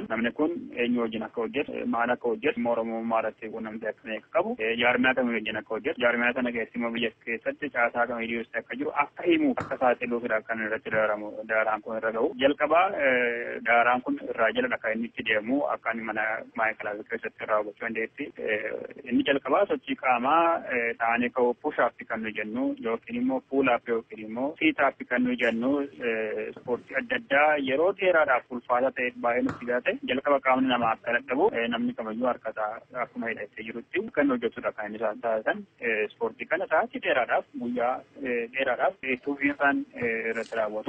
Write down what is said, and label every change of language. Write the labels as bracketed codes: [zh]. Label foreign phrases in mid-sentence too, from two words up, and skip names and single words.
[om] Namni kun eenyu wajjin akka hojjetu maal akka hojjetu Oromummaa irratti quunnamtii akkamii akka qabu jaarmiyaa kamii wajjin akka hojjetu jaarmiyaa sana keessi immoo biyya keessatti caasaa kamii dhiyeessee akka jiru akka himu akka saaxiluufidha kan irratti daaraan kun irra ga'u. Jalqabaa daaraan kun irraa jala kan inni itti deemu akka mana maakelaawwii keessatti irraa hubachuu dandeetti. Inni jalqabaa sochii qaamaa ta'anii ka'uu push-up kan nuyi jennu yookiin immoo pull-up yookiin immoo sit-up kan nuyi jennu ispoortii adda addaa yeroo dheeraadhaaf ulfaataa ta'e baay'ee nutti gaate jalqaba qaamni namaa akka dadhabu namni kamiyyuu harkasaa akkuma hidhatee jirutti kan hojjetudha kan inni isaan taasisan ispoortii kana sa'aatii dheeraadhaaf guyyaa dheeraadhaaf itti fufiinsaan irratti raawwatu.